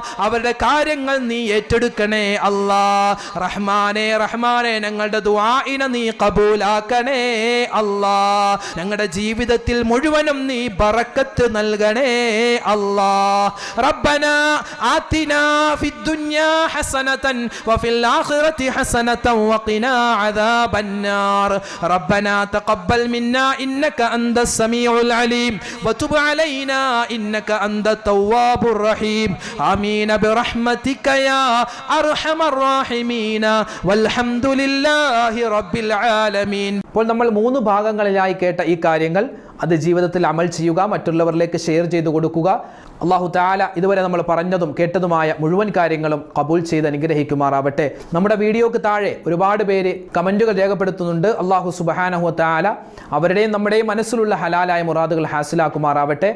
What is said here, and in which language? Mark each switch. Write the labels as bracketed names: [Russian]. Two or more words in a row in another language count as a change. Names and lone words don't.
[Malayalam] അവരുടെ കാര്യങ്ങൾ നീ ഏറ്റെടുക്കണേ അല്ലാഹ്. റഹ്മാനെ ഞങ്ങളുടെ ദുആഇനെ നീ കബൂലാക്കണേ അല്ലാഹ്. ഞങ്ങളുടെ ജീവിതത്തിൽ മുഴുവനും നീ ബറക്കത്ത് നൽകണേ അല്ലാഹ്. [Arabic] ربنا آتنا في الدنيا الدنيا حسنة وفي الآخرة حسنة وقنا عذاب النار ربنا تقبل منا إنك أنت السميع العليم وتب علينا إنك أنت التواب الرحيم آمين برحمتك يا أرحم الراحمين والحمد لله رب العالمين. [Malayalam] അപ്പോൾ നമ്മൾ 3 ഭാഗങ്ങളിലായി കേട്ട ഈ കാര്യങ്ങൾ അത് ജീവിതത്തിൽ അമൽ ചെയ്യുക, മറ്റുള്ളവരിലേക്ക് ഷെയർ ചെയ്തു കൊടുക്കുക. [Arabic] الله تعالى [Malayalam] ഇതുവരെ നമ്മൾ പറഞ്ഞതും കേട്ടതുമായ മുഴുവൻ കാര്യങ്ങളും കബൂൽ ചെയ്ത് അനുഗ്രഹിക്കുമാറാവട്ടെ. നമ്മുടെ വീഡിയോക്ക് താഴെ ഒരുപാട് പേര് കമൻറ്റുകൾ രേഖപ്പെടുത്തുന്നുണ്ട്. [Arabic] الله سبحانه وتعالى [Malayalam] അവരുടെയും നമ്മുടെയും മനസ്സിലുള്ള ഹലാലായ മുറാദുകൾ ഹാസിലാക്കുമാറാവട്ടെ.